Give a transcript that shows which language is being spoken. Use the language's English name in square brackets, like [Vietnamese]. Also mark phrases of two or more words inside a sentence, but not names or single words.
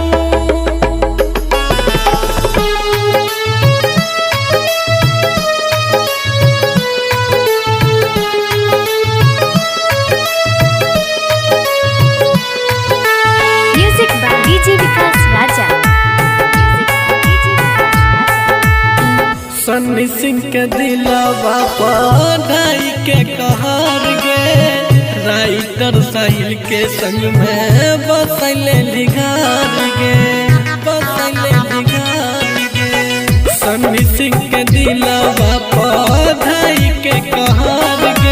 [English] Music by DJ Vikas Raja. [Maithili] सन्नी सिंह के दिलवा पढ़ाई के कहर गे। राइटर साहिल के संग में बसैले लिघार गे, बसैले लिघार गे। सन्नी सिंह के दिलवा पढ़ाई के कहर गे।